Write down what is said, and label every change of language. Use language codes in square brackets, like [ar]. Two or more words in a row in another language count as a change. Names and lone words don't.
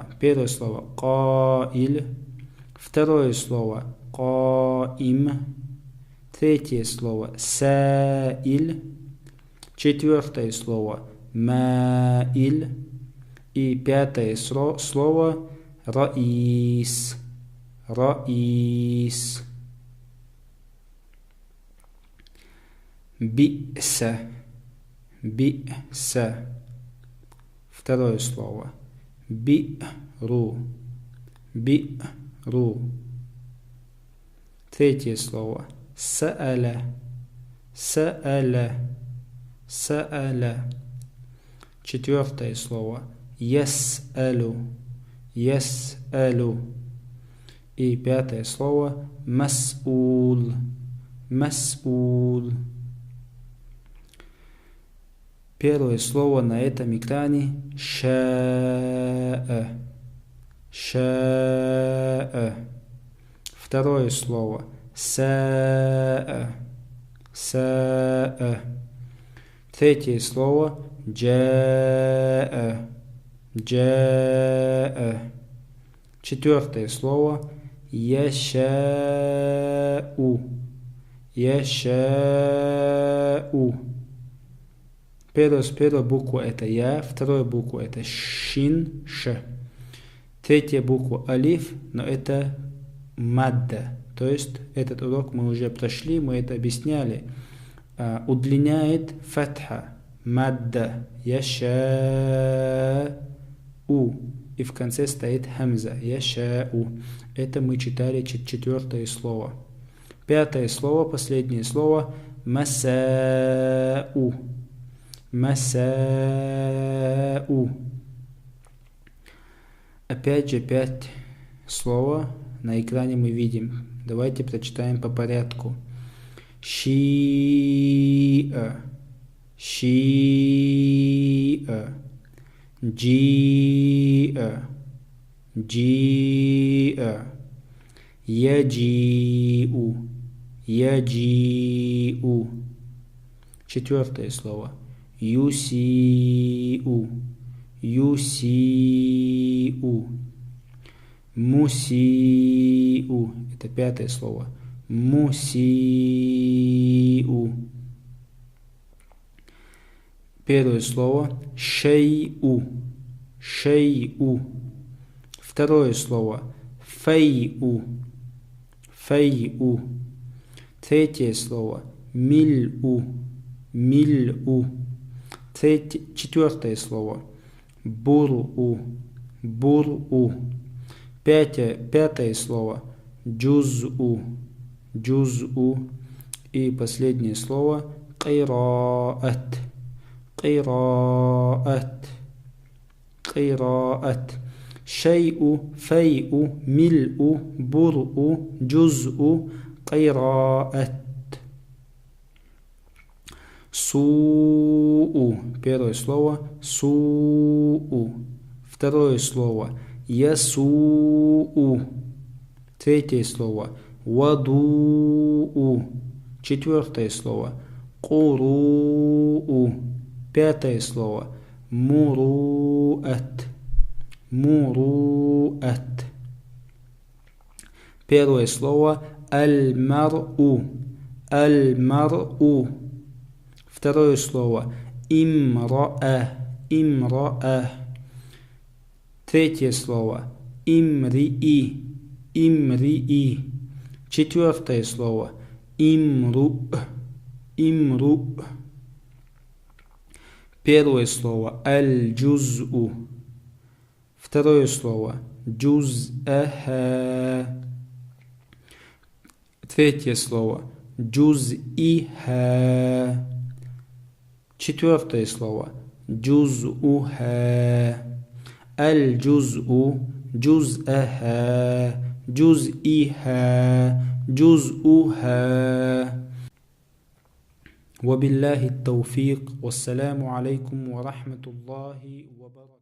[ru] Первое слово qail. Второе слово qaim. Третье слово саиль. Четвертое слово маиль. И пятое слово раис. Раис. Би'са. Би'са. Второе слово би'ру. Би'ру. Третье слово са'аля. Са'аля. Са'аля. Четвертое слово яс'алю. Яс'алю. И пятое слово мас'ул. Мас'ул. Первое слово на этом экране ша'a. Ша'a. Второе слово са'a. Са'a. Третье слово джа'a. Джа'a. Четвертое слово яша'у. Яша'у. Первая буква это я, вторая буква это шин, ш. Третья буква алиф, но это мадда. То есть этот урок мы уже прошли, мы это объясняли. Удлиняет фатха, мадда, яша'у. И в конце стоит хамза, яша'у. Это мы читали четвертое слово. Пятое слово, последнее слово маса'у. Маса'у. Опять же 5 слова на экране мы видим. Давайте прочитаем по порядку. [ar] Ши'a. شيء جيء جيء يجيء يجيء. [ru] Четвертое слово. [ar] يسيء يسيء. مسيء. [ru] Это пятое слово. مسيء. Первое слово. [ar] شيء شيء. [ru] Второе слово. [ar] فيء فيء. [ru] Третье слово. [ar] ملء ملء. [ru] Четвертое слово. [ar] برء برء. [ru] Пятое слово. [ar] جزء جزء. [ru] И последнее слово. [ar] قراءة قراءة قراءة. شيء فيء ملء برء جزء قراءة. سوء. [ru] Первое слово. سوء. Второе слово. يسوء. Третье слово. ودوء. Четвертое слово. قروء. Пятое слово. [ar] مروءة مروءة. [ru] Первое слово. [ar] المرء المرء. [ru] Второе слово. [ar] امرأة امرأة. [ru] Третье слово. [ar] امرئ امرئ. [ru] Четвертое слово. [ar] امرؤ امرؤ. [ru] Первое слово. الجزء. Второе слово. جزءها. Третье слово. جزئها. Четвертое слово. [ar] جزءها. الجزء جزءها جزئها جزءها. وبالله التوفيق. والسلام عليكم ورحمة الله وبركاته.